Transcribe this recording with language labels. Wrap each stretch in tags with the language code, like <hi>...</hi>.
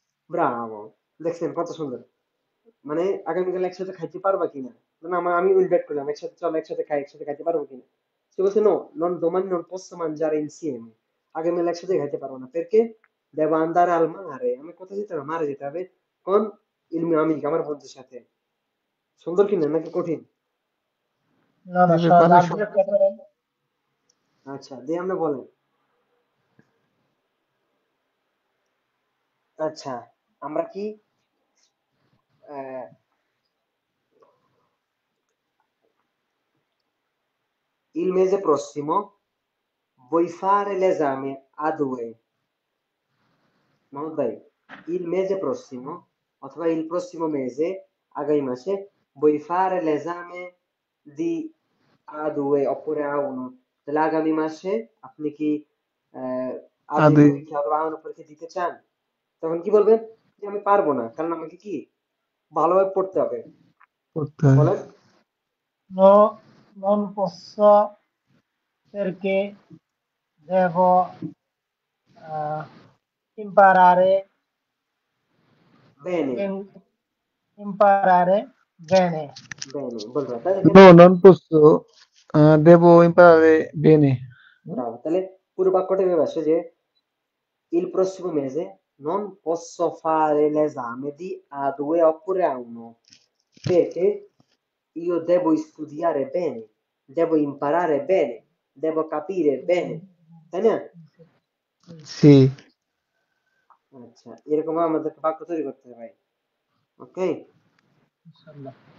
<bn>Bravo দেখছেন কত সুন্দর মানে আগামীকাল একসাথে খাইতে পারবা কিনা না আমি ইনভাইট করলাম একসাথে চলো একসাথে খাই একসাথে খাইতে পারবো কিনা সে বলছে no</bn> <it>domani non posso mangiare insieme</it> <bn>আগামীকাল একসাথে খাইতে পারবো না</bn> <it>perché devo andare al mare</it> <bn>আমি কোথায় যেতে হবে মারে যেতে হবে কোন</bn> <it>il mio amico</it> <bn>আমার বন্ধুর সাথে সুন্দর কিনা নাকি কঠিন</bn> <it>No, no, Deve fare l'altro giocatore.</it> <bn>আচ্ছা দিয়ে আমরা বলেন আচ্ছা আমরা কি আহ,</bn> <it>il mese prossimo vuoi fare l'esame a due মাহমুদ ভাই il mese prossimo</it> <bn>অথবা</bn> <it>il prossimo mese</it> <bn>আগামী মাসে</bn> <it>vuoi fare l'esame di A2 oppure A1</it> <bn>তাহলে আগামী মাসে আপনি কি আহ a A2</bn> <it>due</it> <bn>পরীক্ষা অথবা A1 পরীক্ষা দিতে চান তখন কি বলবেন যে আমি পারবো না কারণ আমাকে কি ভালোভাবে পড়তে হবে</bn> <it>portare.</it> <bn>বলেন</bn> <it>No, non posso perché devo eh, imparare, bene ben- imparare bene. bene</it> <bn>বলবেন তাই দেখেন</bn> <it>No, non posso, devo imparare bene.</it> <bn>Bravo তাহলে পুরো বাক্যটা এভাবে আসে যে</bn> <it>il prossimo mese non posso fare l'esame di A2 oppure A1 perché io devo studiare bene, devo imparare bene, devo capire bene,</it> <bn>তাই না?</bn> <it>Sì,</it> <bn>আচ্ছা এরকম আমাদেরকে বাক্য তৈরি করতে হবে ভাই ওকে</bn> <it>Insomma.</it>